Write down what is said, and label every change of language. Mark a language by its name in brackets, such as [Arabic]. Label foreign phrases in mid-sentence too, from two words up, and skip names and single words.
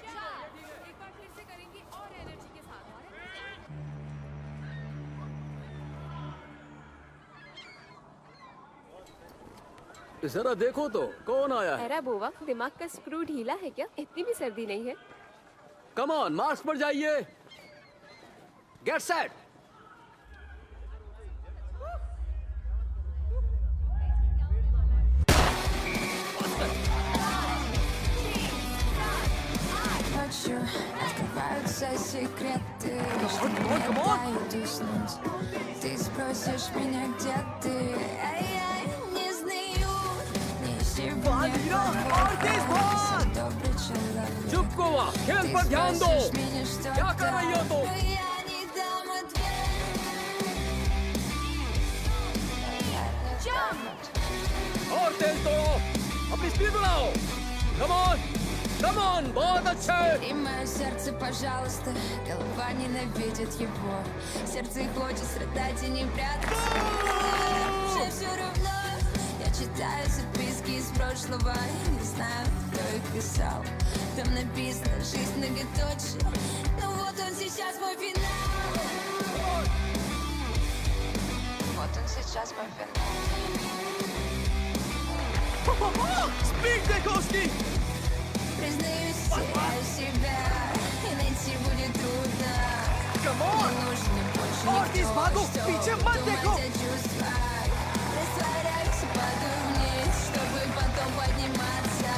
[Hindi] जरा देखो तो कौन आया है। अरे बोवा, दिमाग का स्क्रू ढीला है क्या? इतनी भी सर्दी नहीं है। [English] come on, [Hindi] मार्क्स पर जाइए। [English] get set. [Russian] Секреты, что не дают уснуть. Ты спросишь меня, где ты, а я не знаю. Не сегодня добрый человек. [Hindi] चुप को वहाँ, खेल पर ध्यान दो। क्या कर रही हो तुम? [Russian] Я не дам ответ. [Hindi] और तेज तोड़ो, अपनी स्पीड बढ़ाओ। [English] come on, come on, [Hindi] बहुत अच्छे। [Russian] И мое сердце, пожалуйста, голова ненавидит его. Сердце хочет страдать и не прятаться. Уже все равно, я читаю записки из прошлого. И не знаю, кто их писал. Там написано «Жизнь многоточие». Но вот он сейчас мой финал. Вот он сейчас мой финал. [Hindi] स्पीड देखो उसकी। [Russian] Признаюсь, теряю себя, и найти будет трудно. Не нужен мне больше никто, что думать о чувствах. Растворяюсь и падаю вниз, чтобы потом подниматься.